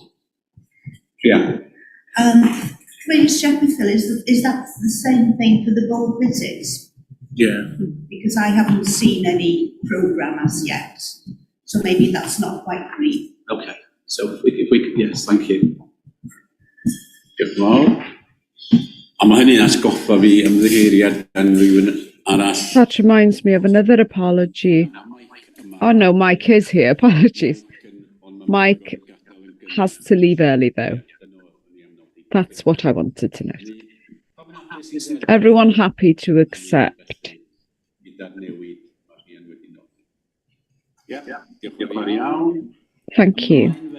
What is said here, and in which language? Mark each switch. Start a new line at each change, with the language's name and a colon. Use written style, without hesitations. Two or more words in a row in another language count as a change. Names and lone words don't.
English: Yeah. Can I just check with Phil, is that the same thing for the board visits? Yeah. Because I haven't seen any programme as yet, so maybe that's not quite green. Okay, so if we could, yes, thank you.
Welsh: Diolch yn fawr. A mae hynny'n atgoffa fi ymddiheiriad gan rhywun arall.
English: That reminds me of another apology. Oh no, Mike is here. Apologies. Mike has to leave early though. That's what I wanted to know. Everyone happy to accept? Thank you.